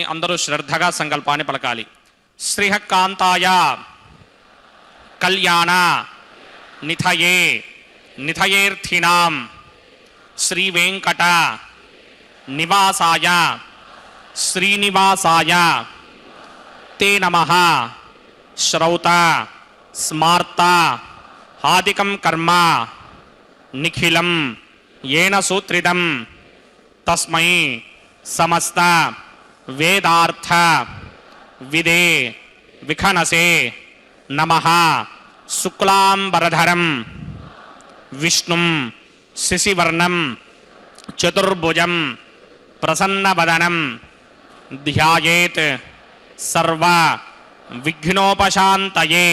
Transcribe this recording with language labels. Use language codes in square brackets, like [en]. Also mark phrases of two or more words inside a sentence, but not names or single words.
[te] అందరూ శ్రద్ధగా సంకల్పాన్ని పలకాలి. [sa] श्रीः कान्ताय कल्याण निधये निधयेर्थिनां श्री वेङ्कट निवासाय श्रीनिवासाय ते नमः श्रौत स्मार्त आदिकं कर्म निखिलं येन सूत्रितं तस्मै समस्त वेदार्थ विदे विखनसे नमः शुक्लांबरधरं विष्णुं शिशिवर्णं चतुर्भुजं प्रसन्नवदनं ध्यायेत् सर्व विघ्नोपशान्तये.